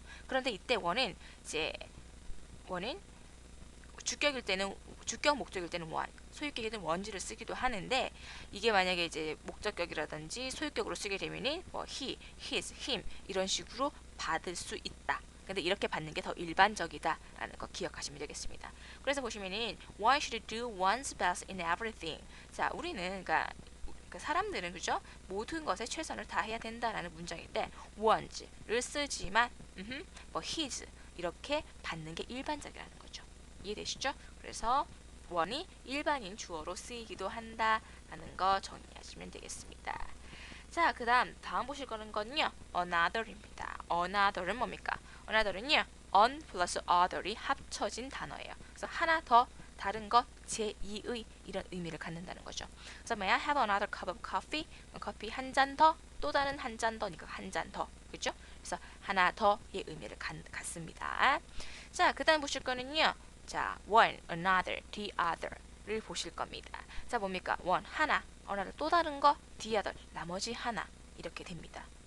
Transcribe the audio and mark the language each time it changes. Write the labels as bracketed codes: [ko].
[ko] 그런데 이때 one은 주격일 때는 주격 목적일 때는 one, 소유격일 때는 one지를 쓰기도 하는데, 이게 만약에 이제 목적격이라든지 소유격으로 쓰게 되면은 뭐 he, his, him 이런 식으로 받을 수 있다. 근데 이렇게 받는 게 더 일반적이다라는 거 기억하시면 되겠습니다. 그래서 보시면은 [en] one should do one's best in everything. [ko] 자, 우리는 그러니까 사람들은 그죠? 모든 것에 최선을 다해야 된다라는 문장인데 one's를 쓰지만 뭐 his 이렇게 받는 게 일반적이라는 거죠. 이해되시죠? 그래서 one이 일반인 주어로 쓰이기도 한다라는 거 정리하시면 되겠습니다. 자, 다음 보실 건요, another입니다. another은 뭡니까? another은요, on 플러스 other이 합쳐진 단어예요. 그래서 하나 더, 다른 것, 제2의 이런 의미를 갖는다는 거죠. 그래서 [en] may I have another cup of coffee? [ko] 커피 한 잔 더, 또 다른 한 잔 더니까 한 잔 더, 그죠? 그래서 하나 더의 의미를 갖습니다. 자, 그다음 보실 거는요, 자, one, another, the other를 보실 겁니다. 자, 뭡니까? one, 하나, another, 또 다른 거, the other, 나머지 하나, 이렇게 됩니다.